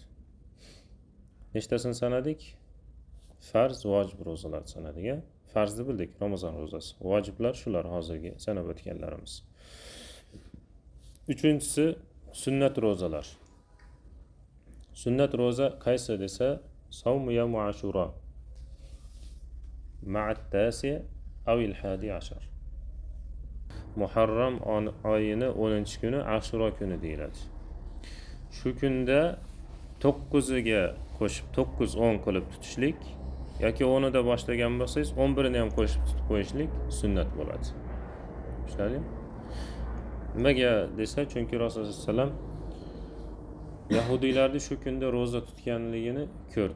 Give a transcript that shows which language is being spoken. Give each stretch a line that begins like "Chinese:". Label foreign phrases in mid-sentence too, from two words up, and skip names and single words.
Uzbek: Nechtasini sanadik? Farz, vojib rozalar sanadik. Farzni bildik, Ramazon rozasi. Vojiblar shular hozirgi sanab o'tganlarimiz. Uchinchisi sunnat rozalar. Sunnat roza qaysi desa,
Arabic: صوم يوم عاشوراء مع التاسع أو الحادي عشر.
Uzbek: Muharram oyini 10-kuni Ashura kuni deyiladi. Shu kunda 9 ga qo'shib 9-10 qilib tutishlik yoki 10da boshlagan bo'lsangiz 11ni ham qo'shib tutib qo'yishlik sunnat bo'ladi. Tushunarlimi? Nimaga desa, chunki Rasululloh
Arabic: صلى الله عليه وسلم
Uzbek: Yahudiylarning shu kunda roza tutganligini ko'rdi.